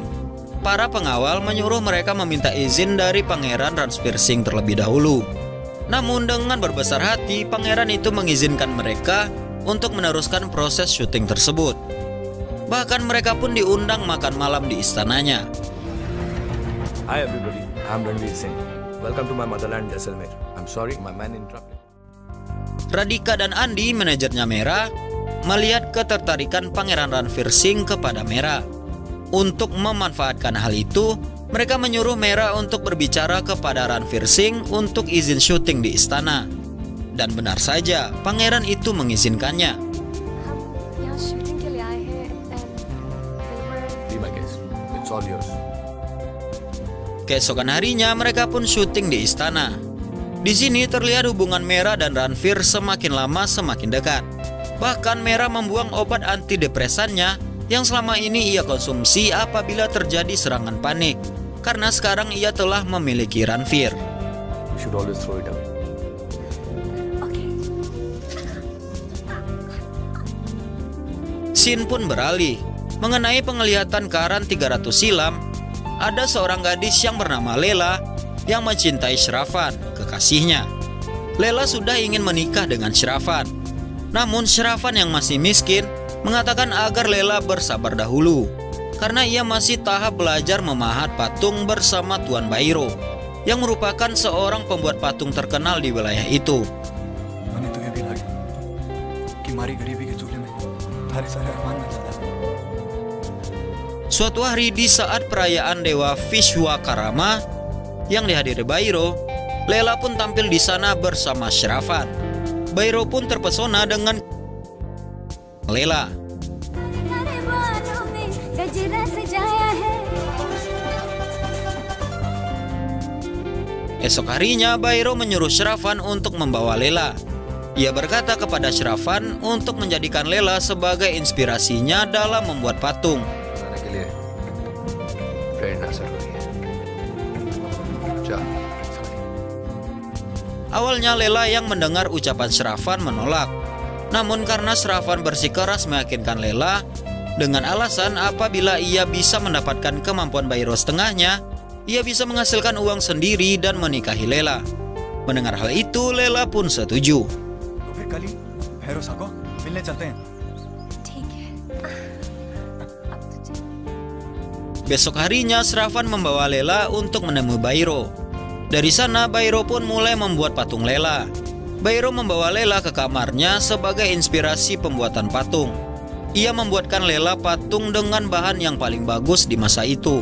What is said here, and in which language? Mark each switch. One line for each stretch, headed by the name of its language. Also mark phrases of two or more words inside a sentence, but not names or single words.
Indonesian: Para pengawal menyuruh mereka meminta izin dari Pangeran Ranveer Singh terlebih dahulu. Namun dengan berbesar hati, pangeran itu mengizinkan mereka untuk meneruskan proses syuting tersebut. Bahkan mereka pun diundang makan malam di istananya.
English: Hi everybody, I'm Ranveer Singh. Welcome to my motherland Jaisalmer. I'm sorry, my man interrupted.
Indonesian: Radhika dan Andi, manajernya Mera, melihat ketertarikan Pangeran Ranveer Singh kepada Mera. Untuk memanfaatkan hal itu, mereka menyuruh Mera untuk berbicara kepada Ranveer Singh untuk izin syuting di istana. Dan benar saja, pangeran itu mengizinkannya.
English: Be my guest. It's all yours.
Indonesian: Keesokan harinya mereka pun syuting di istana. Di sini terlihat hubungan Mera dan Ranveer semakin lama semakin dekat. Bahkan Mera membuang obat antidepresannya yang selama ini ia konsumsi apabila terjadi serangan panik, karena sekarang ia telah memiliki Ranveer.
English: You should always throw it away.
Indonesian: Scene pun beralih. Mengenai penglihatan Karan 300 silam, ada seorang gadis yang bernama Lela yang mencintai Shrafan, kekasihnya. Lela sudah ingin menikah dengan Shrafan. Namun Shrafan yang masih miskin mengatakan agar Lela bersabar dahulu, karena ia masih tahap belajar memahat patung bersama Tuan Bairo, yang merupakan seorang pembuat patung terkenal di wilayah itu.
Hindi: मैंने तुझे भी लगी कि मारी गरीबी के चूल्हे में थारे सारे अरमान न जला।
Indonesian: Suatu hari di saat perayaan Dewa Vishwakarma yang dihadiri Bairo, Lela pun tampil di sana bersama Shrafan. Bairo pun terpesona dengan Lela. Esok harinya Bairo menyuruh Shrafan untuk membawa Lela. Ia berkata kepada Shrafan untuk menjadikan Lela sebagai inspirasinya dalam membuat patung.
Hindi: बनाने के लिए प्रेरणा जरूरी है। जा।
Indonesian: Awalnya Lela yang mendengar ucapan Shrafan menolak. Namun karena Shrafan bersikeras meyakinkan Lela dengan alasan apabila ia bisa mendapatkan kemampuan Bairo setengahnya, ia bisa menghasilkan uang sendiri dan menikahi Lela. Mendengar hal itu, Lela pun setuju.
Hindi: तो फिर कल ही भैरव सा को मिलने चलते हैं। ठीक है अब तो चल।
Indonesian: Besok harinya Shrafan membawa Lela untuk menemui Bairo. Dari sana Bairo pun mulai membuat patung Lela. Bairo membawa Lela ke kamarnya sebagai inspirasi pembuatan patung. Ia membuatkan Lela patung dengan bahan yang paling bagus di masa itu.